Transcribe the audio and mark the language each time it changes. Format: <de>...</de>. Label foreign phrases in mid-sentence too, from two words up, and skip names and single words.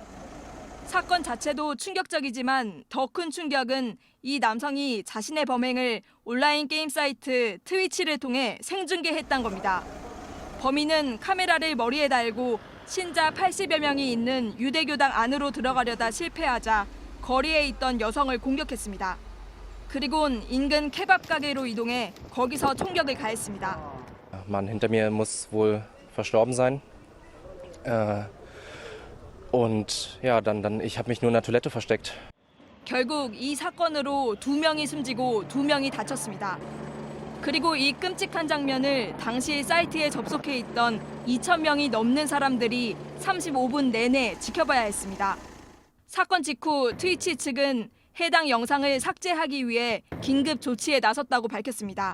<ko>사건 자체도 충격적이지만 더 큰 충격은 이 남성이 자신의 범행을 온라인 게임 사이트 트위치를 통해 생중계했다는 겁니다. 범인은 카메라를 머리에 달고 신자 80여 명이 있는 유대교당 안으로 들어가려다 실패하자 거리에 있던 여성을 공격했습니다. 그리곤 인근 케밥 가게로 이동해 거기서 총격을 가했습니다.</ko> <de>Mann hinter mir muss wohl verstorben sein. Und ja, dann ich habe mich nur in der Toilette versteckt.</de> <ko>결국 이 사건으로 2명이 숨지고 2명이 다쳤습니다. 그리고 이 끔찍한 장면을 당시 사이트에 접속해 있던 2,000명이 넘는 사람들이 35분 내내 지켜봐야 했습니다. 사건 직후 트위치 측은 해당 영상을 삭제하기 위해 긴급 조치에 나섰다고 밝혔습니다.</ko>